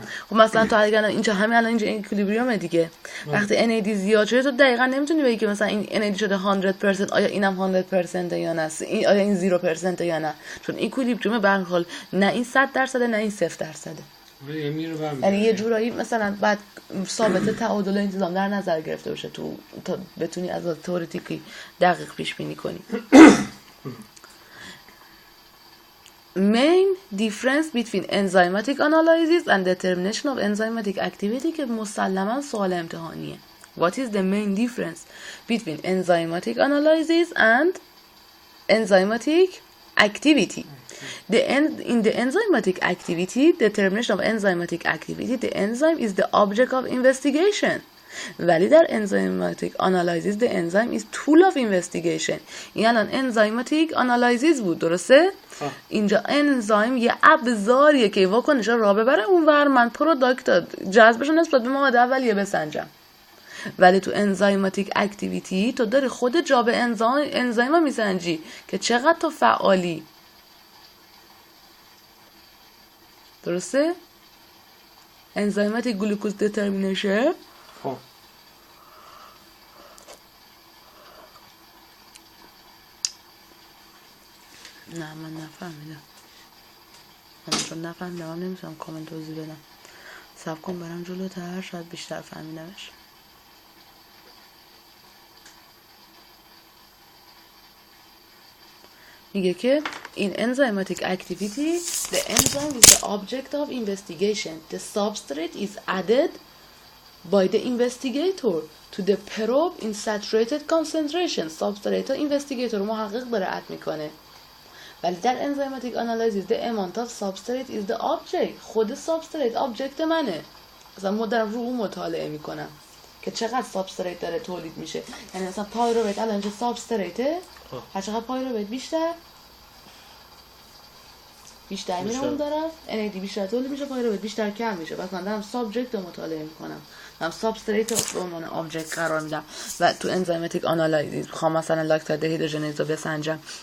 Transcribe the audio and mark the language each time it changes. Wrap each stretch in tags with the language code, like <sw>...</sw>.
<fa>خب مثلا تو اگر اینجا همین الان اینجا اکویلیبریومه دیگه، وقتی NAD زیاد شده تو دقیقاً نمیتونی بگی که مثلا این NAD شده 100%، آیا اینم 100% یا نه، آیا این 0% یا نه، چون اکویلیبریوم به هر حال نه این 100% نه این 0%. یعنی یه جورایی مثلا بعد ثابت تعادل انتظام در نظر گرفته باشه تو تا بتونی از تئوریکی دقیق پیش بینی کنی.</fa> <en>Main difference between enzymatic analysis and determination of enzymatic activity</en> <fa>که مسلما سوال امتحانیه.</fa> <en>What is the main difference between enzymatic analysis and enzymatic activity? In the enzymatic activity, determination of enzymatic activity, the enzyme is the object of investigation.</en> <fa>ولی در</fa> <en>enzymatic analysis the enzyme is tool of investigation.</en> <fa>این الان</fa> <en>enzymatic analysis</en> <fa>بود، درسته؟ اینجا انزایم یه ابزاریه که واکنش را ببره اونور، من پروداکت جذبش نسبت به مواد اولیه بسنجم. ولی تو</fa> <en>enzymatic activity</en> <fa>تو داری خود جا به انزایم میسنجی که چقدر تو فعالی، درسته؟</fa> <en>enzymatic glucose determination.</en> <fa>خب نه من نفهمیدم، من چون نفهمیدم من نمیتونم کامنت توضیح بدم. صبر کن برم جلوتر شاید بیشتر فهمیدمش. میگه که</fa> <en>in enzymatic activity the enzyme is the object of investigation. The substrate is added by the investigator to the probe in saturated concentration.</en> <fa>substrate investigator محقق داره اد میکنه. ولی در</fa> <en>enzymatic analysis the amount of substrate is the object.</en> <fa>خود substrate object منه. مثلا ما دارم رو اون مطالعه میکنم که چقدر substrate داره تولید میشه. یعنی مثلا پایرویت الان اینجا substrateه، هر چقدر پایرویت بیشتر میره اون طرف، NAD بیشتر تولید میشه، پایرویت بیشتر کم میشه. پس من دارم سابجکت رو مطالعه میکنم، دارم سابستریت رو به عنوان آبجکت قرار میدم و تو انزایماتیک آنالایزیس میخوام مثلا لاکتات دهیدروژنیز رو بسنجم.</fa>